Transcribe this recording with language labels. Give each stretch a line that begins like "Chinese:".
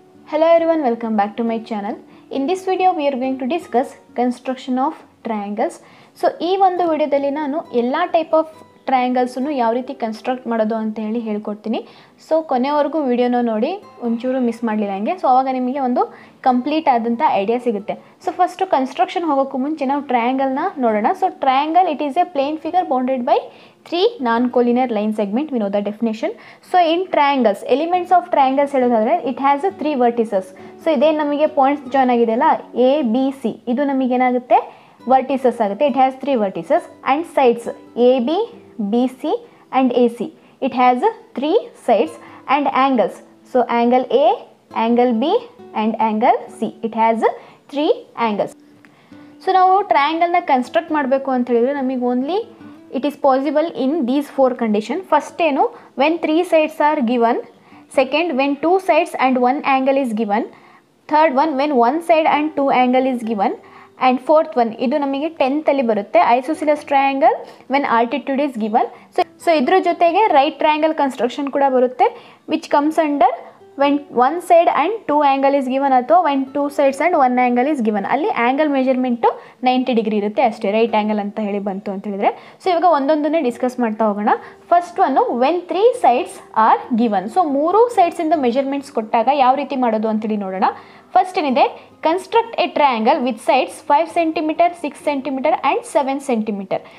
English: Hello everyone, welcome back to my channel. In this video we are going to discuss construction of triangles.
Kannada: So ಈ ಒಂದು ವಿಡಿಯೋದಲ್ಲಿ ನಾನು ಎಲ್ಲ type of triangles ಅನ್ನು ಯಾವ ರೀತಿ ಕನ್ಸ್ಟ್ರಕ್ಟ್ ಮಾಡೋದು ಅಂತ ಹೇಳಿ ಹೇಳ್ಕೊಡ್ತೀನಿ. ಸೊ ಕೊನೆವರೆಗೂ ವಿಡಿಯೋನ ನೋಡಿ ಒಂಚೂರು ಮಿಸ್ ಮಾಡಲಿಲ್ಲ ಹಂಗೆ. ಸೊ ಆವಾಗ ನಿಮಗೆ ಒಂದು ಕಂಪ್ಲೀಟ್ ಆದಂಥ ಐಡಿಯಾ ಸಿಗುತ್ತೆ. ಸೊ ಫಸ್ಟು ಕನ್ಸ್ಟ್ರಕ್ಷನ್ ಹೋಗೋಕ್ಕೂ ಮುಂಚೆ ನಾವು ಟ್ರಯಾಂಗಲ್ನ ನೋಡೋಣ.
English: So triangle it is a plane figure bounded by 3 non-collinear line segment. We know the definition. So in triangles, elements of triangles
Kannada: ಹೇಳೋದಾದ್ರೆ
English: it has 3 vertices.
Kannada: So ಇದೇ ನಮಗೆ points join ಆಗಿದೆಯಲ್ಲ A B C, ಇದು ನಮಗೆ ಏನಾಗುತ್ತೆ vertices ಆಗುತ್ತೆ.
English: It has 3 vertices and sides AB, BC and AC. It has 3 sides and angles. So angle A, angle B and angle C. It has 3 angles.
Kannada: So ನಾವು ಟ್ರಯಾಂಗಲ್ನ construct ಮಾಡಬೇಕು ಅಂತ ಹೇಳಿದ್ರೆ ನಮಗೆ only
English: it is possible in these 4 conditions. First ಏನು, when 3 sides are given. Second, when 2 sides and 1 angle is given. Third one, when 1 side and 2 angle is given. And fourth one,
Kannada: ಇದು ನಮಗೆ 10th ಅಲ್ಲಿ ಬರುತ್ತೆ,
English: isosceles triangle when altitude is given. So
Kannada: ಇದ್ರ ಜೊತೆಗೆ
English: right triangle construction
Kannada: ಕೂಡ ಬರುತ್ತೆ,
English: which comes under when 1 side and 2 angle is given
Kannada: ಅಥವಾ
English: when 2 sides and 1 angle is given.
Kannada: ಅಲ್ಲಿ ಆ್ಯಂಗಲ್ ಮೆಜರ್ಮೆಂಟು 90 ಡಿಗ್ರಿ ಇರುತ್ತೆ ಅಷ್ಟೇ, ರೈಟ್ ಆ್ಯಂಗಲ್ ಅಂತ ಹೇಳಿ ಬಂತು ಅಂತ ಹೇಳಿದರೆ. ಸೊ ಇವಾಗ ಒಂದೊಂದನ್ನೇ ಡಿಸ್ಕಸ್ ಮಾಡ್ತಾ ಹೋಗೋಣ. First one
English: When 3 sides are given.
Kannada: So 3 ಸೈಡ್ಸಿಂದ measurements ಕೊಟ್ಟಾಗ ಯಾವ ರೀತಿ ಮಾಡೋದು ಅಂತೇಳಿ ನೋಡೋಣ. ಫಸ್ಟ್ ಏನಿದೆ,
English: Construct a triangle with sides 5 centimetre, 6 centimetre and 7 centimetre.